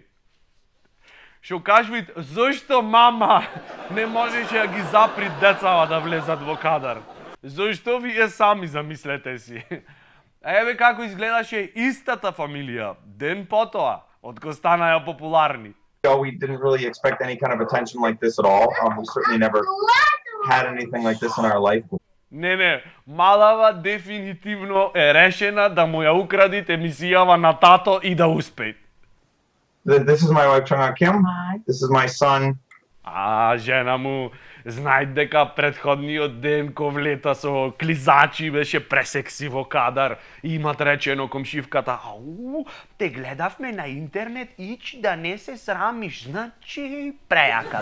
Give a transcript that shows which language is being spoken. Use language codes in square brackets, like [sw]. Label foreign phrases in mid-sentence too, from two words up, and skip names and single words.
[mk] Што кажвит, зошто мама не можеше да ги запри децава да влезат во кадар? Зошто вие сами замислете си? Еве како изгледаше истата фамилија ден потоа, откако станаа популарни. [en] We didn't really expect any kind of attention like this at all. We certainly never had anything like this in our life. [mk] Не, малава дефинитивно е решена да му ја украдит емисијава на тато и да успеет. [en] This is my wife, Chung Kim. This is my son. [mk] Жена му знај дека претходниот ден ко влета со клизачи беше пресекси во кадар и имат речено комшивката, те гледавме на интернет, ич да не се срамиш, значи прејака.